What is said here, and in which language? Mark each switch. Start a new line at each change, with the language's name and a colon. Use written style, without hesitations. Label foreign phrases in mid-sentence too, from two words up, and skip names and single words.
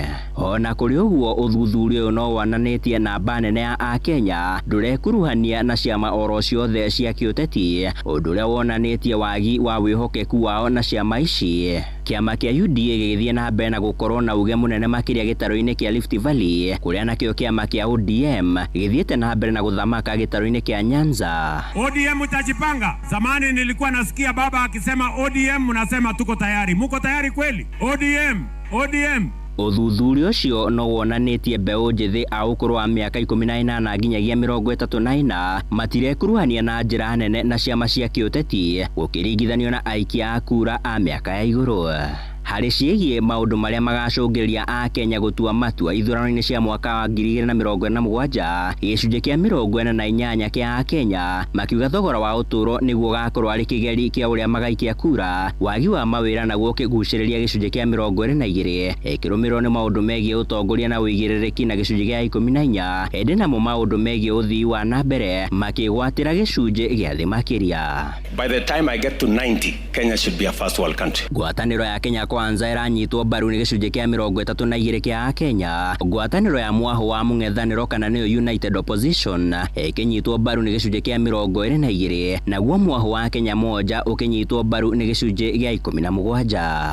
Kikuyu: Ona kuri uguo uthuthuria uyu no wananitie namba nene ya Akenya ndurekuruhania na ciama oro ciothe cia kiuteti undu uria wonanitie wagi wa wihokeku wao na ciama ici. kiama kia UDA gigithie na mbere na gukorwo na uge munene makiria gitaro-ini kia Rift Valley kuria nakio kiama kia ODM githiete na mbere na guthamaka gitaro-ini kia Nyanza.
Swahili: ODM utajipanga. Zamani nilikuwa nasikia baba akisema ODM, mnasema tuko tayari. Muko tayari kweli? ODM.
Kikuyu: Uthuthuria ucio no wonanitie mbeũ njithi a ũkũrũ wa mĩaka 18 nginyagia 34 matirekuruhania na njĩra nene na ciama cia kĩũteti gũkĩringithanio na aikia a kura a mĩaka ya igũrũ. Harĩ ciĩgiĩ maũndũ marĩa magacũngĩrĩria a Kenya gũtua matua ithurano-inĩ cia mwaka wa 2027, gĩcunjĩ kĩa 48 kĩa a Kenya makiuga thogora wa ũtũũro nĩguo gakorwo arĩ kĩgeri kĩa ũrĩa magaikia kura, wagi wa mawĩra naguo kĩgucĩrĩria gĩcunjĩ kĩa 22, ĩkĩrũmĩrĩrwo nĩ maũndũ megiĩ ũtongoria na ũigĩrĩrĩki na gĩcunjĩ gĩa 14, ĩndĩ namo maũndũ megiĩ ũthii wa na mbere makĩgwatĩra gĩcunjĩ gĩa thĩ makĩria.
English: By the time I get to 90, Kenya should be a first world country.
Kikuyu: Ngwatanĩro ya Kenya Kwanza ĩranyitwo mbaru nĩ gĩcunjĩ kĩa 32 kĩa Kenya. Ngwatanĩro ya mwaho wa mũng'ethanĩro kana nĩyo United Opposition ĩkĩnyitwo mbaru nĩ gĩcunjĩ kĩa 22, naguo mwaho wa Kenya Moja ũkĩnyitwo mbaru nĩ gĩcunjĩ gĩa 17.